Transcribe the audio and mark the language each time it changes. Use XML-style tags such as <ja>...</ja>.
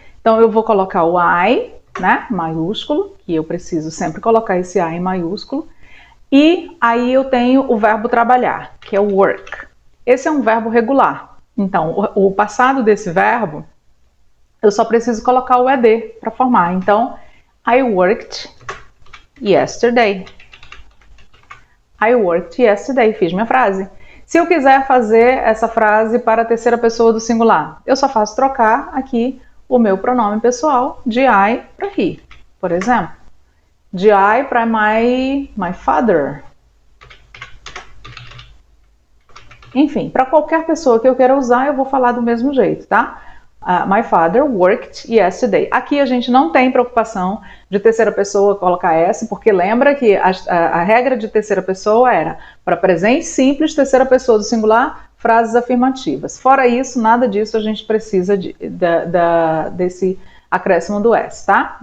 <pt>Então eu vou colocar o I, né, maiúsculo, que eu preciso sempre colocar esse I em maiúsculo. E aí eu tenho o verbo trabalhar, que é o work. Esse é um verbo regular. Então o passado desse verbo, eu só preciso colocar o ED para formar.</pt> <en>Então, I worked yesterday. I worked yesterday.</en> <pt>Fiz minha frase. Se eu quiser fazer essa frase para a terceira pessoa do singular, eu só faço trocar aqui o meu pronome pessoal de I para he. Por exemplo, de I para</pt> <en>my father.</en> <pt>Enfim, para qualquer pessoa que eu queira usar, eu vou falar do mesmo jeito, tá?</pt> <en>My father worked yesterday.</en> <pt>Aqui a gente não tem preocupação de terceira pessoa colocar S, porque lembra que a regra de terceira pessoa era para presente simples, terceira pessoa do singular, frases afirmativas. Fora isso, nada disso a gente precisa desse acréscimo do S, tá?</pt>